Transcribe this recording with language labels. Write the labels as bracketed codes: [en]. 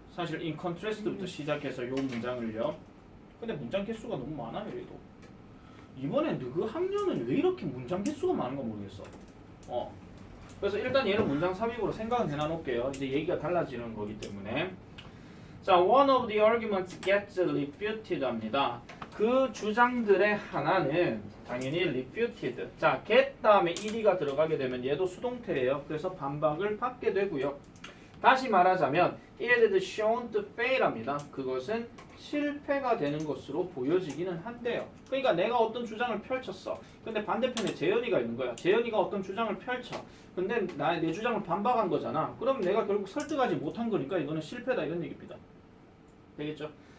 [ko] 사실 [en] in contrast [ko] 부터 시작해서 요 문장을요. 근데 문장 개수가 너무 많아요. 얘도. 이번에 그 학년은 왜 이렇게 문장 개수가 많은가 모르겠어. 그래서 일단 얘는 문장 삽입으로 생각은 해놔놓을게요. 이제 얘기가 달라지는 거기 때문에. 자, [en] one of the arguments gets refuted [ko] 합니다. 그 주장들의 하나는 당연히 refuted. 자, get 다음에 ed가 들어가게 되면 얘도 수동태예요. 그래서 반박을 받게 되고요. 다시 말하자면 [en] it is shown to fail [ko] 합니다. 그것은 실패가 되는 것으로 보여지기는 한데요. 그러니까 내가 어떤 주장을 펼쳤어. 근데 반대편에 재현이가 있는 거야. 재현이가 어떤 주장을 펼쳐. 근데 내 주장을 반박한 거잖아. 그럼 내가 결국 설득하지 못한 거니까 이거는 실패다 이런 얘기입니다. 되겠죠?